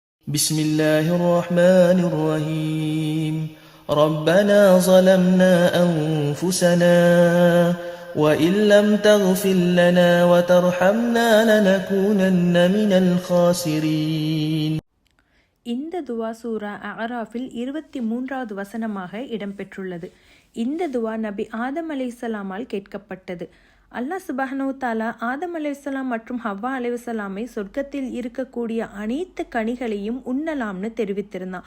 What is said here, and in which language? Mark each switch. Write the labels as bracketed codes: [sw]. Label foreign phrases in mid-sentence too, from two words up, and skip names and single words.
[ar] بسم الله الرحمن الرحيم ربنا ظلمنا أنفسنا وإن لم تغفر لنا وترحمنا لنكونن من الخاسرين. [ta] இந்த துவா சூரா அராஃபில் 23வது வசனமாக இடம்பெற்றுள்ளது. இந்த துவா நபி ஆதம் அலைஹிஸ்ஸலாமால் கேட்கப்பட்டது. [ar] الله سبحانه تعالى [ta] ஆதம் அலைஹிஸ்ஸலாம் மற்றும் ஹவ்வா அலைஹிஸ்ஸலாமை சொர்க்கத்தில் இருக்கக்கூடிய அனைத்து கனிகளையும் உண்ணலாம்னு தெரிவித்திருந்தான்.